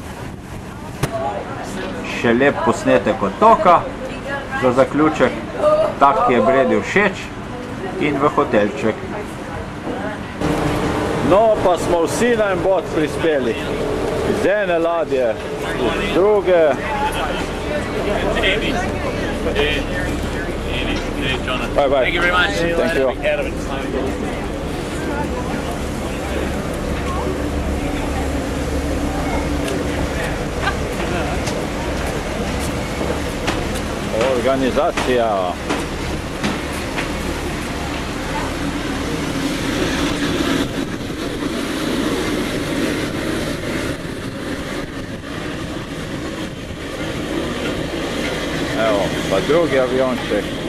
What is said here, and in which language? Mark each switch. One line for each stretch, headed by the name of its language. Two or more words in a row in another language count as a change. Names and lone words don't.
Slovenian: Še lep posnetek otoka za zaključek. tak, ki je Bredi všeč, in v hotelček. No, pa smo vsi na en bod prispeli. Iz ene ladje, iz druge.
English: Bye bye. Thank you very much. Thank you.
Slovenian: Organizacija. Evo, pa drugi avionček.